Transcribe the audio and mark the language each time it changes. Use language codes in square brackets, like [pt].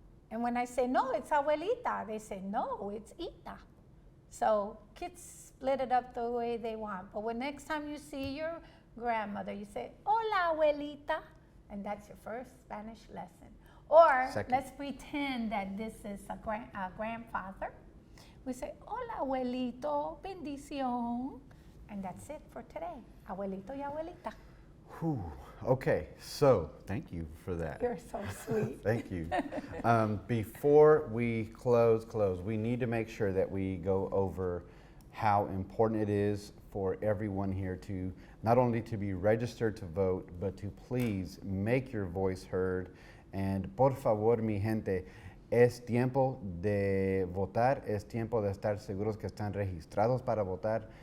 [en] And when I say, no, it's abuelita, they say, no, it's ita. So kids split it up the way they want. But when next time you see your grandmother, you say, [es] hola, abuelita. [en] And that's your first Spanish lesson. Or Second. let's pretend that this is a grandfather. We say, [es] hola, abuelito, bendición. [en] And that's it for today. [es] Abuelito y abuelita. [en] Whew. Okay, so thank you for that. You're so sweet. Thank you. Before we close, we need to make sure that we go over how important it is for everyone here to not only to be registered to vote, but to please make your voice heard. [es] And por favor, mi gente, es tiempo de votar, es tiempo de estar seguros que están registrados para votar.